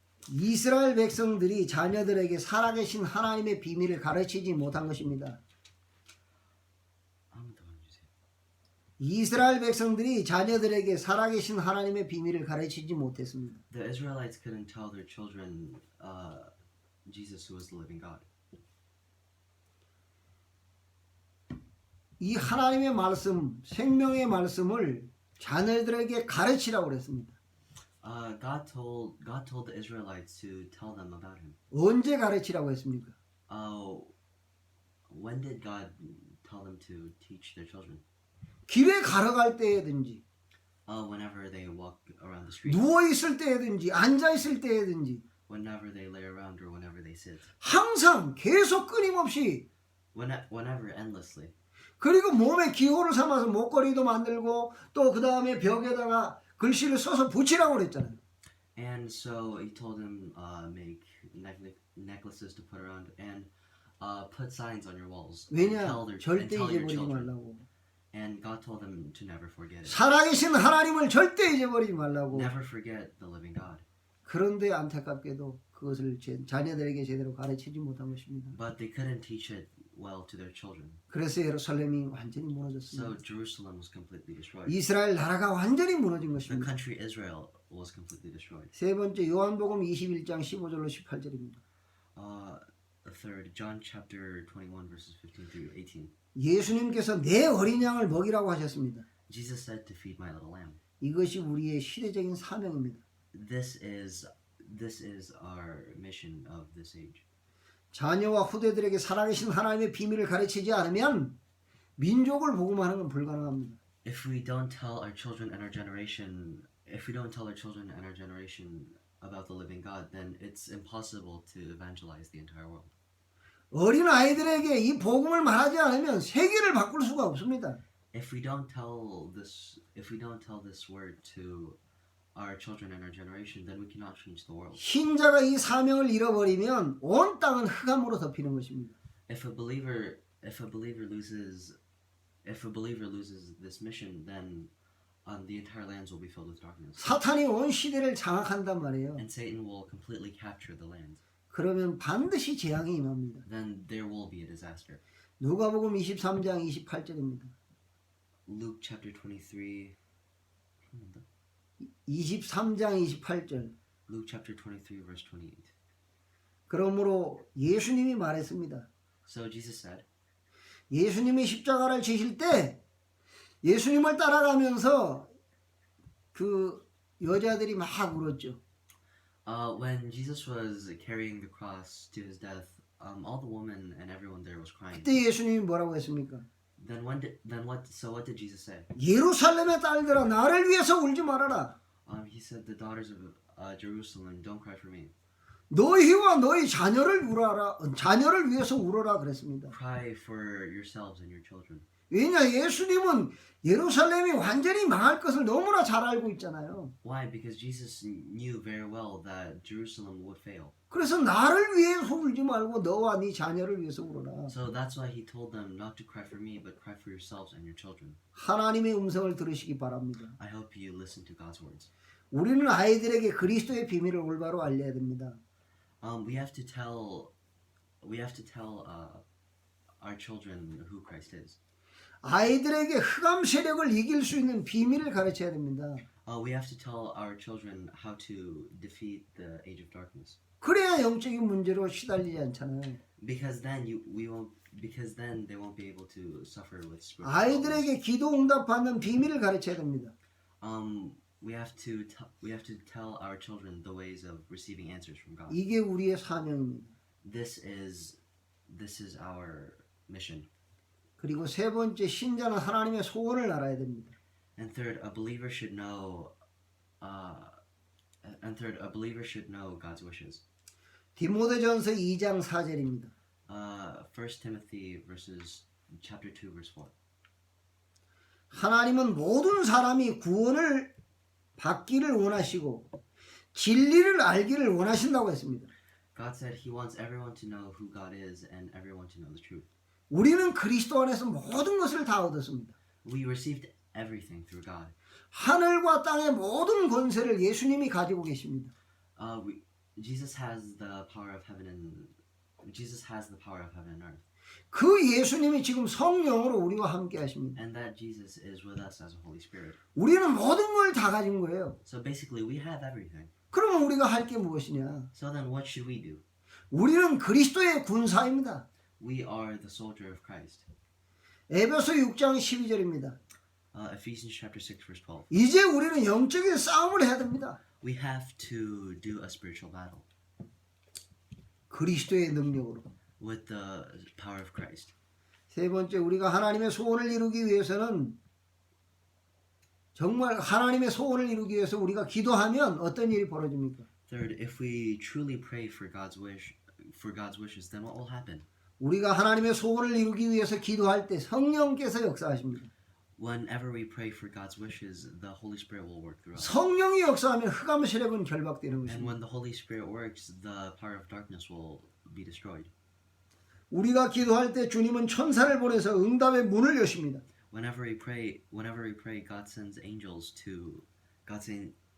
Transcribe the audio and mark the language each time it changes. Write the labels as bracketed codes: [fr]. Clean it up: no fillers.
[ko] 이스라엘 백성들이 자녀들에게 살아계신 하나님의 비밀을 가르치지 못한 것입니다. 한번 더 해주세요. 이스라엘 백성들이 자녀들에게 살아계신 하나님의 비밀을 가르치지 못했습니다. [en] The Israelites couldn't tell their children Jesus who was the living God. [ko] 이 하나님의 말씀, 생명의 말씀을 자녀들에게 가르치라고 그랬습니다. [en] God told the Israelites to tell them about him. [ko] 언제 가르치라고 했습니까? [en] When did God tell them to teach their children? [ko] 길에 걸어갈 때든지, [en] Whenever they walk around the street. [ko] 누워 있을 때든지, 앉아 있을 때든지, [en] Whenever they lay around or whenever they sit. [ko] 항상 계속 끊임없이. [en] Whenever endlessly. [ko] 그리고 몸에 기호를 삼아서 목걸이도 만들고 또 그 다음에 벽에다가 글씨를 써서 붙이라고 그랬잖아요. [en] And so he told them make necklaces to put around and put signs on your walls. [ko] 왜냐? [en] and [ko] 절대 [en] tell your [ko] 잊어버리지 [en] children. [ko] 말라고. [en] And God told them to never forget it. [ko] 살아계신 하나님을 절대 잊어버리지 말라고. [en] Never forget the living God. [ko] 그런데 안타깝게도 그것을 자녀들에게 제대로 가르치지 못한 것입니다. [en] But they couldn't teach it well to their children. [ko] 그래서 예루살렘이 완전히 무너졌습니다. [en] So Jerusalem was completely destroyed. [ko] 이스라엘 나라가 완전히 무너진 [en] The [ko] 것입니다. [en] country Israel was completely destroyed. [ko] 세 번째, 요한복음 21장 15절로 18절입니다. [en] Third, John chapter 21 verses 15 through 18. [ko] 예수님께서 내 어린 양을 먹이라고 하셨습니다. [en] Jesus said to feed my little lamb. [ko] 이것이 우리의 시대적인 사명입니다. [en] This is our mission of this age. [ko] 자녀와 후대들에게 살아계신 하나님의 비밀을 가르치지 않으면 민족을 복음하는 건 불가능합니다. [en] If we don't tell our children and our generation about the living God, then it's impossible to evangelize the entire world. [ko] 어린 아이들에게 이 복음을 말하지 않으면 세계를 바꿀 수가 없습니다. [en] If we don't tell this word to our children and our generation, then we cannot change the world. [ko] 신자가 이 사명을 잃어버리면 온 땅은 흑암으로 덮이는 것입니다. [en] If a believer loses this mission, then the entire lands will be filled with darkness. [ko] 사탄이 온 시대를 장악한단 말이에요. [en] And Satan will completely capture the land. [ko] 그러면 반드시 재앙이 임합니다. [en] Then there will be a disaster. [ko] 누가복음 23장 28절입니다. [en] Luke chapter 23. [ko] 23장 28절. [en] Luke chapter 23 verse 28. [ko] 그러므로 예수님이 말했습니다. [en] So Jesus said, [ko] 예수님이 십자가를 지실 때 예수님을 따라가면서 그 여자들이 막 울었죠. [en] When Jesus was carrying the cross to his death, all the women and everyone there was crying. [ko] 그때 예수님이 뭐라고 했습니까? [en] So what did Jesus say? [ko] 예루살렘의 딸들아 나를 위해서 울지 말아라. [en] He said, the daughters of Jerusalem, don't cry for me. [ko] 너희와 너희 자녀를 위해서 울어라 그랬습니다. [en] Cry for yourselves and your children. [ko] 왜냐 예수님은 예루살렘이 완전히 망할 것을 너무나 잘 알고 있잖아요. [en] Why? Because Jesus knew very well that Jerusalem would fail. [ko] 그래서 나를 위해서 울지 말고 너와 네 자녀를 위해서 울어라. [en] So that's why he told them not to cry for me, but cry for yourselves and your children. [ko] 하나님의 음성을 들으시기 바랍니다. [en] I hope you listen to God's words. [ko] 우리는 아이들에게 그리스도의 비밀을 올바로 알려야 됩니다. [en] We have to tell our children who Christ is. [ko] 아이들에게 흑암 세력을 이길 수 있는 비밀을 가르쳐야 됩니다. [en] We have to tell our children how to defeat the age of darkness. [ko] 그래야 영적인 문제로 시달리지 않잖아요. [en] Because then they won't be able to suffer with spiritual problems. [ko] 아이들에게 기도 응답받는 비밀을 가르쳐야 됩니다. [en] We have to tell our children the ways of receiving answers from God. [ko] 이게 우리의 사명입니다. [en] This is our mission. [ko] 그리고 세 번째 신자는 하나님의 소원을 알아야 됩니다. [en] And third, a believer should know God's wishes. [ko] 디모데전서 2장 4절입니다. [en] 1 Timothy chapter 2 verse 4. [ko] 하나님은 모든 사람이 구원을 받기를 원하시고 진리를 알기를 원하신다고 했습니다. [en] God said He wants everyone to know who God is and everyone to know the truth. [ko] 우리는 그리스도 안에서 모든 것을 다 얻었습니다. [en] We received everything through God. [ko] 하늘과 땅의 모든 권세를 예수님이 가지고 계십니다. [en] Jesus has the power of heaven and earth. [ko] 그 예수님이 지금 성령으로 우리와 함께 하십니다. [en] And that Jesus is with us as a Holy Spirit. [ko] 우리는 모든 걸 다 가진 거예요. [en] So basically we have everything. [ko] 그러면 우리가 할 게 무엇이냐? [en] So then what should we do? [ko] 우리는 그리스도의 군사입니다. [en] We are the soldier of Christ. [ko] 에베소 6장 12절입니다. [en] Ephesians chapter 6 verse 12. [ko] 이제 우리는 영적인 싸움을 해야 됩니다. [en] We have to do a spiritual battle [ko] 그리스도의 능력으로. [en] with the power of Christ. [ko] 세 번째, 우리가 하나님의 소원을 이루기 위해서는 정말 하나님의 소원을 이루기 위해서 우리가 기도하면 어떤 일이 벌어집니까? [en] Third, if we truly pray for God's wishes, then what will happen? [ko] 우리가 하나님의 소원을 이루기 위해서 기도할 때 성령께서 역사하십니다. [en] Whenever we pray for God's wishes, the Holy Spirit will work through us. [ko] 성령이 역사하면 흑암 세력은 결박되는 [en] And [ko] 것입니다. [en] when the Holy Spirit works, the power of darkness will be destroyed. [ko] 우리가 기도할 때 주님은 천사를 보내서 응답의 문을 여십니다. [en] Whenever we pray, God sends angels to give us answers.